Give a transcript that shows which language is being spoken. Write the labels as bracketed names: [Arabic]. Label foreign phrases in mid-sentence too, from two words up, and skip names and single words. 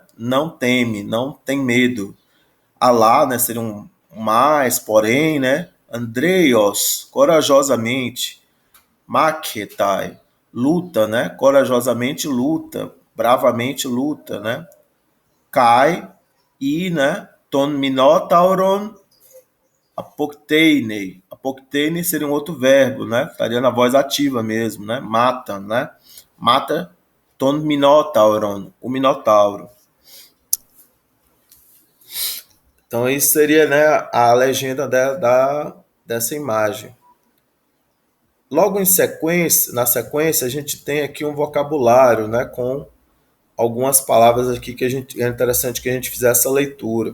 [Portuguese] Não teme, não tem medo. Alá, né? Seria um mais, porém, né? Andreios, corajosamente. Maketai, luta, né? Corajosamente luta, bravamente luta, né? Kai e, né? [Greek] τὸν μινώταυρον ἀποκτείνει. [Portuguese] Apokteinei seria um outro verbo, né? Estaria na voz ativa mesmo, né? Mata, né? Mata [Greek] τὸν μινώταυρον, [Portuguese] o minotauro. Então isso seria, né, a legenda dessa imagem. Logo na sequência, a gente tem aqui um vocabulário, né, com algumas palavras aqui que é interessante que a gente fizesse a leitura.